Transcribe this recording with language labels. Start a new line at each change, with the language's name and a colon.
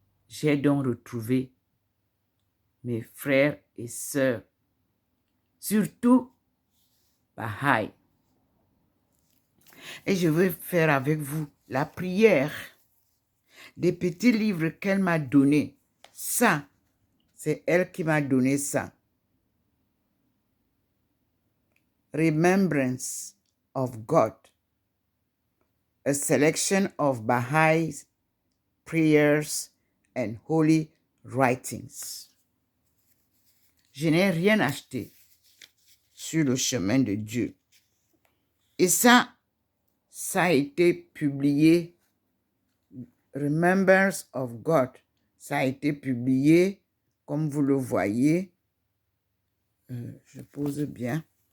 French: J'ai donc retrouvé mes frères et sœurs, surtout Baha'i. Et je veux faire avec vous la prière des petits livres qu'elle m'a donnés. Ça, c'est elle qui m'a donné ça.
English: Remembrance of God, a selection of Baha'is prayers and holy writings.
French: Je n'ai rien acheté sur le chemin de Dieu. Et ça a été publié, Remembrance of God, ça a été publié, comme vous le voyez, je pose bien.